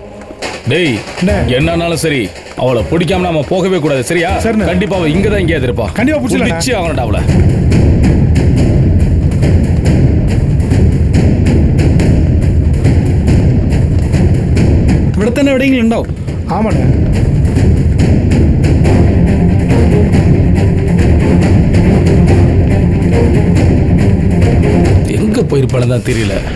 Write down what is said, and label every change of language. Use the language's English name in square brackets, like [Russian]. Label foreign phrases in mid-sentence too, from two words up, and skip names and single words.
[Tamil] டேய், என்னன்னாலும் சரி அவளை பிடிக்காம நாம போகவே கூடாது. சரியா? கண்டிப்பா அவ இங்கதான் எங்கேயாவது இருப்பா. கண்டிப்பா பிடிச்சி ஆகணும்டா அவளை. [Malayalam] ഇവിടെ തന്നെ എവിടെയെങ്കിലും ഉണ്ടാവും. [Tamil] ஆமாண்ணே. எங்க போயிருப்பான்னு தான் தெரியல.